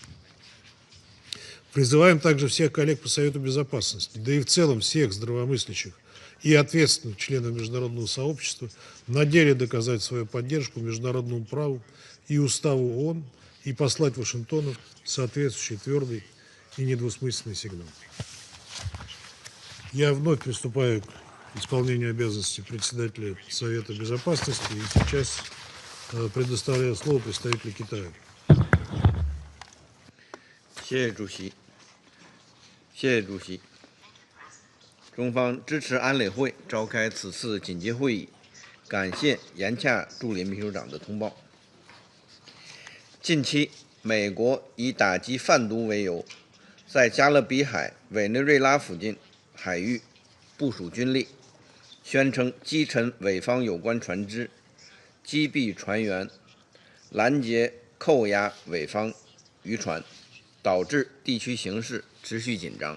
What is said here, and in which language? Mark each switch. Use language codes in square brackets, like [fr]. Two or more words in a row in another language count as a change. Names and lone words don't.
[ru] Призываем также всех коллег по Совету Безопасности, да и в целом всех здравомыслящих и ответственных членов международного сообщества на деле доказать свою поддержку международному праву и уставу ООН и послать Вашингтону соответствующий твердый и недвусмысленный сигнал. Я вновь приступаю к исполнению обязанностей председателя Совета Безопасности и сейчас предоставляю слово представителю Китая. [zh] 谢谢主席，谢谢主席。中方支持安理会召开此次紧急会议，感谢严洽助理秘书长的通报。近期，美国以打击贩毒为由，在加勒比海委内瑞拉附近海域部署军力，宣称击沉伪方有关船只，击毙船员，拦截扣押伪方渔船，导致地区形势持续紧张。